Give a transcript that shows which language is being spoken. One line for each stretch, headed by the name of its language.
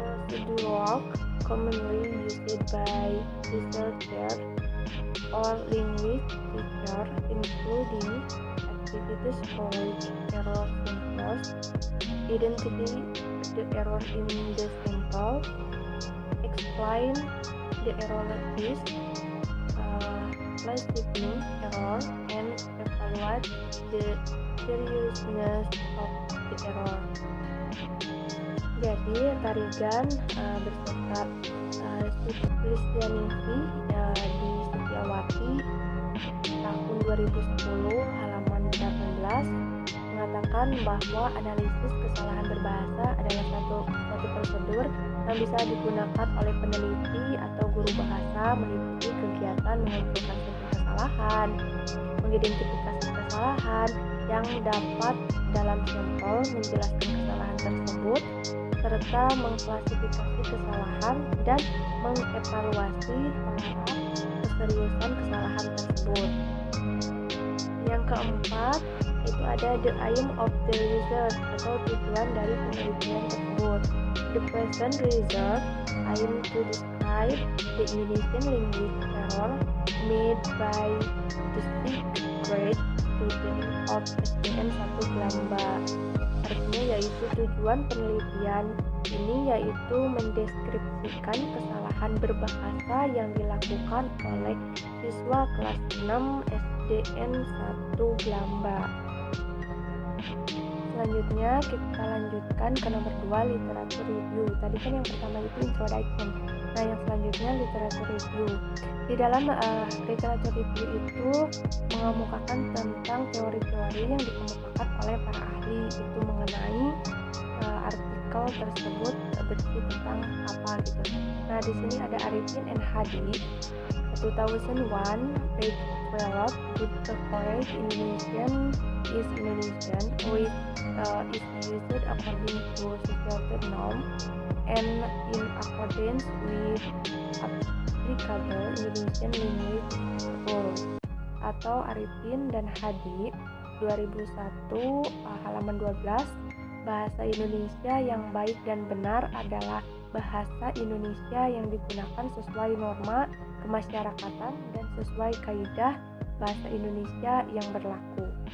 English: procedure commonly used by researchers or linguist teachers, including activities called error samples, identify the error in the sample, explain the error list, classifying error, and evaluate the seriousness of the error.
Indonesian: Jadi, Tarigan beserta Sulistianingsih di Setiawati tahun 2010 halaman 18 mengatakan bahwa analisis kesalahan berbahasa adalah suatu prosedur yang bisa digunakan oleh peneliti atau guru bahasa meliputi kegiatan mengumpulkan sumber kesalahan, mengidentifikasi kesalahan yang dapat dalam sampel, menjelaskan kesalahan tersebut, serta mengklasifikasi kesalahan dan mengevaluasi terhadap keseriusan kesalahan tersebut. Yang keempat itu ada
English: the aim of the research
Indonesian: atau tujuan dari penelitian tersebut.
English: The present research aim to describe the Indonesian language error made by the sixth grade student of SDN 1 Gelamba.
Indonesian: Artinya yaitu tujuan penelitian ini yaitu mendeskripsikan kesalahan berbahasa yang dilakukan oleh siswa kelas 6 SDN 1 Gelamba. Selanjutnya kita lanjutkan ke nomor 2, literatur review. Tadi kan yang pertama itu introduction. Nah, yang selanjutnya literatur review. Di dalam literatur review itu mengemukakan tentang teori-teori yang dikemukakan oleh para ahli itu mengenai artikel tersebut berisi tentang apa gitu. Nah, di sini ada
English: Arifin and Hadi 2001 page 12 with the correct Indonesian is Indonesian which is used according to societal norm and in accordance with applicable Indonesian language rules.
Indonesian: Atau Arifin dan Hadi 2001 halaman 12, bahasa Indonesia yang baik dan benar adalah bahasa Indonesia yang digunakan sesuai norma kemasyarakatan dan sesuai kaidah bahasa Indonesia yang berlaku.